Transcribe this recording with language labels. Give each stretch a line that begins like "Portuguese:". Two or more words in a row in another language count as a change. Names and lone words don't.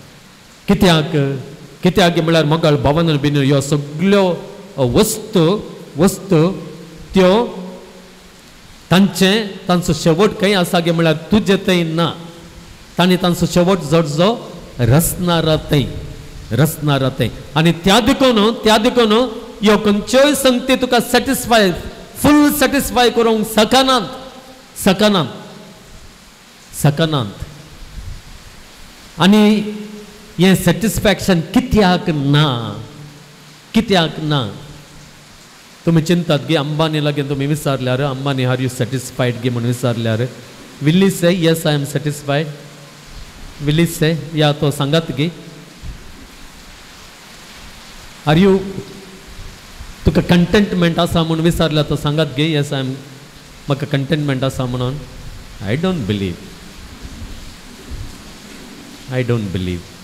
Konkani: कित्याक म्हळ्यार मोगाळ भवन बीन ह्यो सगळ्यो वस्तू त्यो तांचो शेवट खंय आसा गे म्हळ्यार तुजे थंय ना तांणी तांचो शेवट जडजो रचणारा थंय आनी त्या देखून ह्यो खंयच्योय संगती तुका
English: full satisfy
Konkani: करूंक सकनांत आनी हें सॅटिस्फॅक्शन कित्याक ना तुम्ही चिंतात गे अंबानी लागीं तुम्ही विचारल्यार अंबानी
English: are you satisfied
Konkani: गे म्हणून विचारल्यार
English: will you say yes I am satisfied will you say
Konkani: या तो सांगात गे
English: are you
Konkani: तुका कंटेंटमेंट आसा म्हणून विचारल्यार तो सांगात गे
English: yes I am
Konkani: म्हाका कंटेंटमेंट आसा म्हणून
English: I don't believe